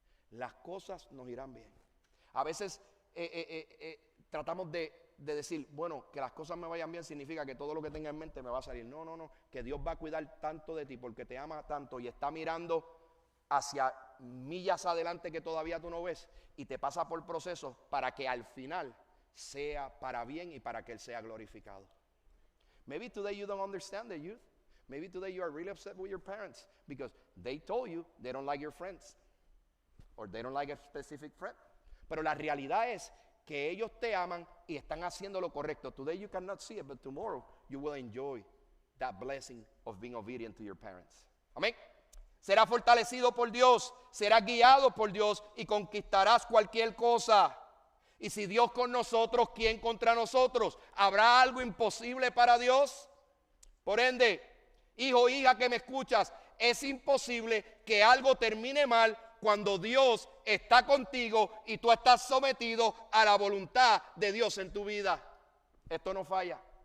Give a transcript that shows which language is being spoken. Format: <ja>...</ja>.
<es>Las cosas nos irán bien. A veces tratamos de decir, bueno, que las cosas me vayan bien significa que todo lo que tenga en mente me va a salir. No, que Dios va a cuidar tanto de ti porque te ama tanto y está mirando hacia millas adelante que todavía tú no ves y te pasa por procesos para que al final sea para bien y para que Él sea glorificado.</es> <en>Maybe today you don't understand the youth. Maybe today you are really upset with your parents because they told you they don't like your friends or they don't like a specific friend.</en> <es>Pero la realidad es que ellos te aman y están haciendo lo correcto.</es> <en>Today you cannot see it, but tomorrow you will enjoy that blessing of being obedient to your parents.</en> <es>Amén. Serás fortalecido por Dios, serás guiado por Dios y conquistarás cualquier cosa. Y si Dios con nosotros, ¿quién contra nosotros? ¿Habrá algo imposible para Dios? Por ende, hijo, hija que me escuchas, es imposible que algo termine mal cuando Dios está contigo y tú estás sometido a la voluntad de Dios en tu vida. Esto no falla.</es>